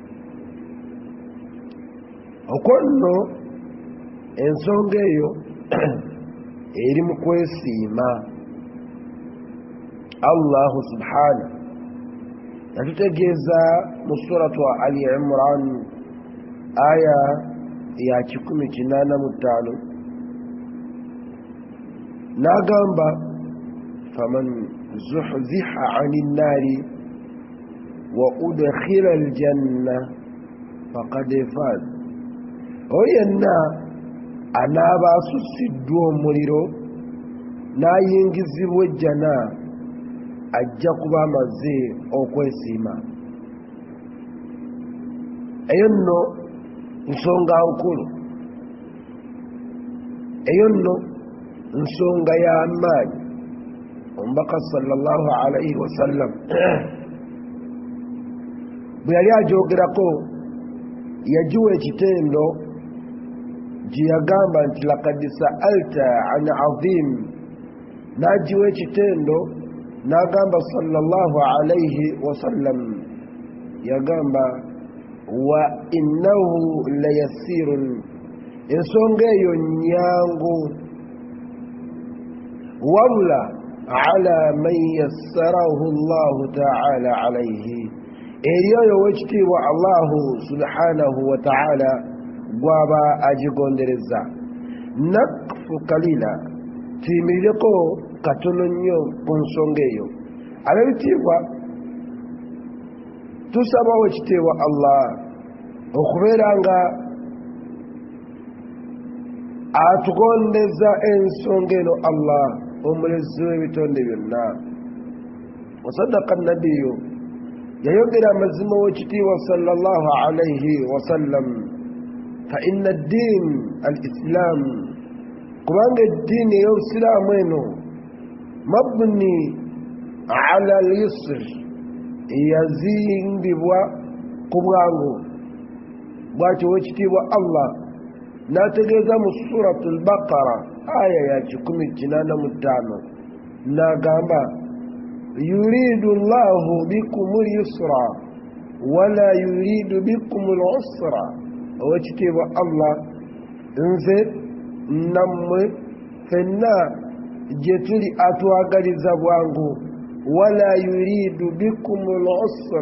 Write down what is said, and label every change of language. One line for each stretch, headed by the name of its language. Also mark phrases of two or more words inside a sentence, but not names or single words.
Ganda: okwo nno ensonga eyo eri mu kwesiima.
Arabic: الله سبحانه
Ganda: yatutegeeza mu suratu Ali Imran aya ya 185 n'agamba:
Arabic: فمن زحزح عن النار وأدخل الجنة فقد فاز.
Ganda: Oyenna anaaba asusiddwa omuliro n'ayingizibwa ejjana ajja kuba amaze okwesiima. Eyo nno nsonga nkulu, eyo nno nsonga y'amaanyi. Omubaka
Arabic: صلى الله عليه وسلم
Ganda: bwe yali ajogerako yajiwa ekitendo gye yagamba nti
Arabic: لقد سألت عن عظيم,
Ganda: n'agiwa ekitendo n'agamba
Arabic: صلى الله عليه وسلم,
Ganda: yagamba
Arabic: وإنه ليسير,
Ganda: ensonga eyo nyangu,
Arabic: wabula على من يسره الله تعالى عليه,
Ganda: eri oyo ow'ekitiibwa
Arabic: الله سبحانه وتعالى
Ganda: gwaba agigondereza.
Arabic: نقف قليلا,
Ganda: tuyimirireko katono nnyo ku nsonga eyo. Ab'ebitiibwa tusabawo ekitiibwa Allah okubeera nga atugondeza ensonga eno. Allah omulezi w'ebitonde byonna.
Arabic: وصدق النبي,
Ganda: yayogera amazima w'ekitiibwa
Arabic: صلى الله عليه وسلم فإن الدين الإسلام,
Ganda: kubanga eddiini ey'obusiraamu eno
Arabic: مبني على اليسر,
Ganda: yazimbibwa ku bwangu. bwatyo w'ekitiibwa Allah n'ategeeza mu suratu al-Baqara aya ya 185 n'agamba
Arabic: يريد الله بكم اليسر ولا يريد بكم العسر.
Ganda: ow'ekitiibwa Allah nze nammwe fenna gye tuli atwagaliza bwangu,
Arabic: ولا يريد بكم العسر.